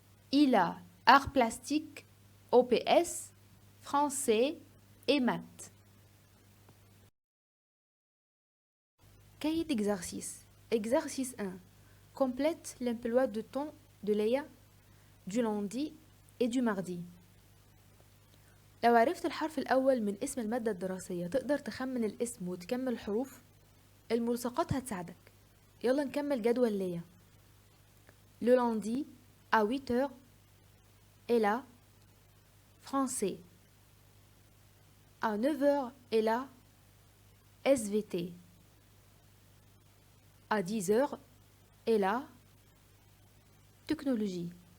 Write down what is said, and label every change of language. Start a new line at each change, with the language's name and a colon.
French: Il a art plastique, OPS, français et maths. Cahier d'exercice. Exercice 1. Complète l'emploi de temps de Léa du lundi et du mardi.
Arabic: لو عرفت الحرف الأول من اسم المادة الدراسية تقدر تخمن الاسم وتكمل الحروف. الملصقات هتساعدك. يلا نكمل جدول ليا.
French: Le lundi à 8 heures est là français. À 9 heures est là SVT. À 10 heures est là technologie.